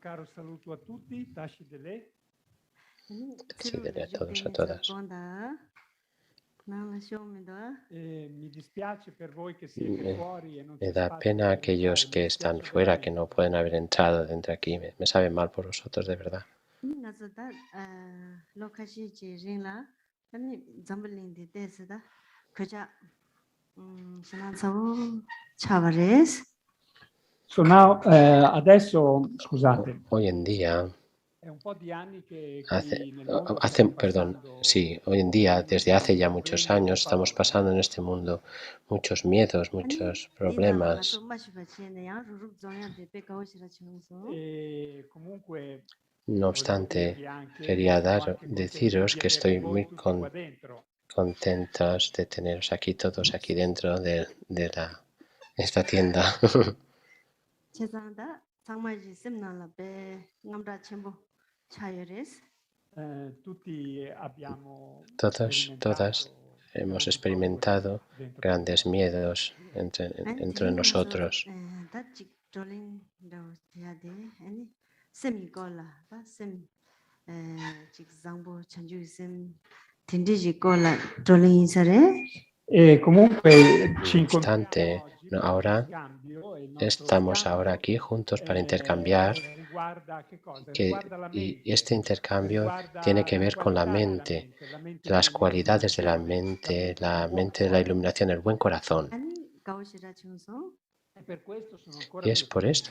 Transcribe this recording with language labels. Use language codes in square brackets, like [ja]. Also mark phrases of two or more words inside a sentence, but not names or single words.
[bo] Tashi Dele [es] a todos, a todas. Me da pena a aquellos que están fuera, que no pueden haber entrado dentro aquí. Me sabe mal por vosotros, de verdad. [it] Adesso, scusate, [es] Hoy en día, [it] è un po' di anni che [es] hoy en día, desde hace ya muchos años, estamos pasando en este mundo muchos miedos, muchos problemas. [it] comunque [es] No [it] voglio [es] obstante, [it] dirvi anche, [es] quería [it] sono anche contento [es] deciros [it] di [es] que [it] avere [es] estoy [it] voi [es] muy [it] tutti qua dentro. [es] contentos de teneros aquí, todos aquí dentro de esta tienda. [it] Tutti abbiamo [es] Todos, todas [it] sperimentato [es] hemos [it] grandi paure [es] experimentado [it] dentro di [es] grandes [it] noi. [es] miedos entre nosotros. [it] E comunque ci [es] No [it] incontriamo [es] obstante, [it] oggi per questo [es] ahora [it] scambio e il nostro [es] estamos ahora [it] scambio [es] aquí juntos para intercambiar [it] riguarda che cosa? [es] que, [it] Riguarda la [es] y [it] mente, [es] este intercambio tiene [it] riguarda [es] que [it] le [es] ver con [it] qualità della mente [es] las cualidades de [it] dell'illuminazione, [es] la [it] il buon [es] mente de la [it] cuore. [es] iluminación, el buen corazón. [it] E per questo sono ancora [es] Y es [it] più [es] por [it] contento.